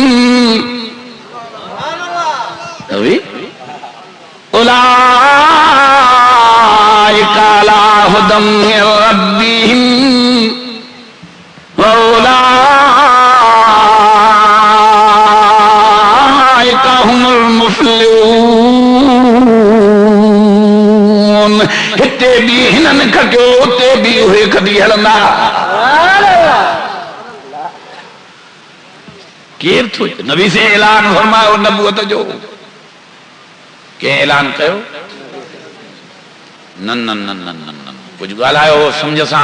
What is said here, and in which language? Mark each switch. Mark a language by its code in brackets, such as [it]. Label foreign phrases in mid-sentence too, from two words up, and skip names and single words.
[ar] أولئك على هدى من ربهم و أولئك هم المفلحون. [sd] हिते भी हिननि खटियो, उते भी उहे खटी हलंदा। केर थो नबी से ऐलान फरमायो नबूअत जो, के ऐलान कयो? न न न न न न कुछ ॻाल्हायो समझ सां।